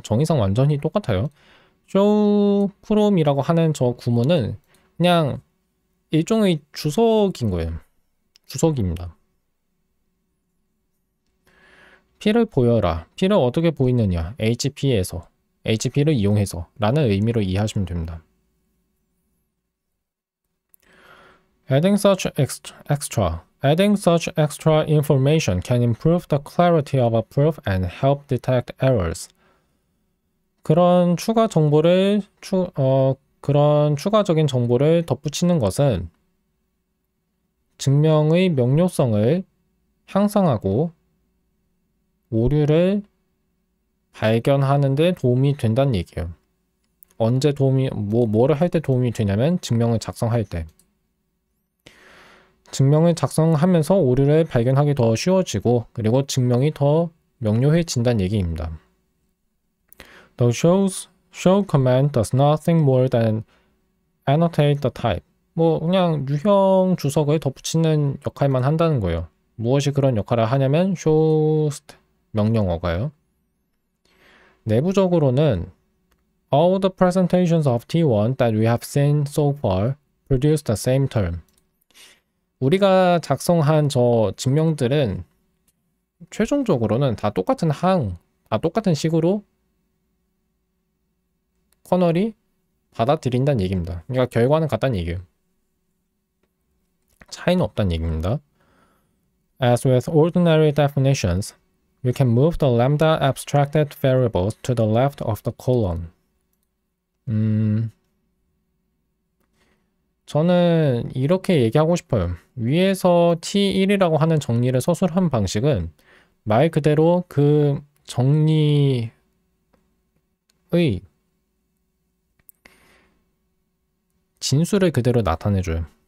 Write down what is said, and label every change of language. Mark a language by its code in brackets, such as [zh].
[ko] 정의상 완전히 똑같아요. show from이라고 하는 저 구문은 그냥 일종의 주석인 거예요. 주석입니다. P를 보여라. P를 어떻게 보이느냐? HP에서, HP를 이용해서 라는 의미로 이해하시면 됩니다. [en] Adding such extra information can improve the clarity of a proof and help detect errors. [ko] 그런 추가적인 정보를 덧붙이는 것은 증명의 명료성을 향상하고 오류를 발견하는 데 도움이 된다는 얘기예요. 언제 뭐를 할 때 도움이 되냐면 증명을 작성할 때. 증명을 작성하면서 오류를 발견하기 더 쉬워지고, 그리고 증명이 더 명료해진다는 얘기입니다. [en] The show command does nothing more than annotate the type. [ko] 그냥 유형 주석을 덧붙이는 역할만 한다는 거예요. 무엇이 그런 역할을 하냐면 show 명령어가요. 내부적으로는 [en] all the presentations of T1 that we have seen so far produce the same term. [ko] 우리가 작성한 저 증명들은 최종적으로는 다 똑같은 다 똑같은 식으로 커널이 받아들인다는 얘기입니다. 그러니까 결과는 같다는 얘기예요. 차이는 없다는 얘기입니다. [en] As with ordinary definitions, you can move the lambda abstracted variables to the left of the colon. [ko] 저는 이렇게 얘기하고 싶어요. 위에서 T1이라고 하는 정리를 서술한 방식은 말 그대로 그 정리의 진수를 그대로 나타내줘요.